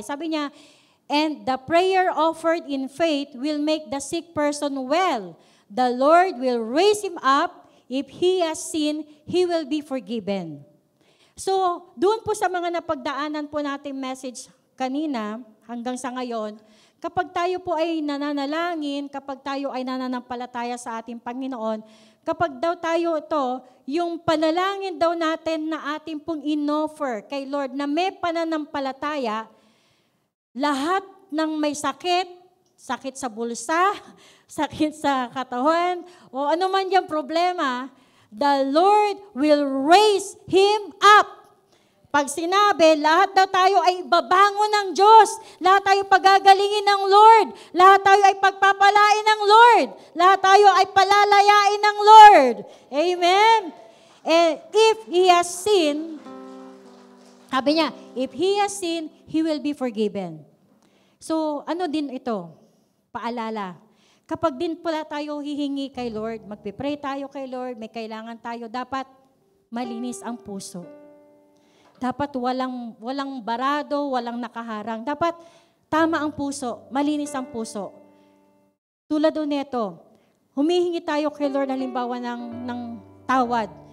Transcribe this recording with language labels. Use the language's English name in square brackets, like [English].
[Filipino] Sabi niya, [English] and the prayer offered in faith will make the sick person well. The Lord will raise him up. If he has sinned, he will be forgiven. [Filipino] So, doon po sa mga napagdaanan po nating message kanina, hanggang sa ngayon, kapag tayo po ay nananalangin, kapag tayo ay nananampalataya sa ating Panginoon, kapag daw tayo ito, yung panalangin daw natin na ating pong inoffer kay Lord na may pananampalataya, lahat ng may sakit, sakit sa bulsa, sakit sa katawan, o ano man yung problema, [English] the Lord will raise him up. [Filipino] Pag sinabi, lahat daw tayo ay babangon ng Diyos. Lahat tayo pagagalingin ng Lord. Lahat tayo ay pagpapalain ng Lord. Lahat tayo ay palalayain ng Lord. Amen? [English] And if he has sinned, [Filipino] sabi niya, [English] if he has sinned, he will be forgiven. [Filipino] So, ano din ito? Paalala. Kapag din pala tayo hihingi kay Lord, magpipray tayo kay Lord, may kailangan tayo, dapat malinis ang puso. Dapat walang barado, walang nakaharang. Dapat tama ang puso, malinis ang puso. Tulad doon nito, humihingi tayo kay Lord halimbawa ng tawad.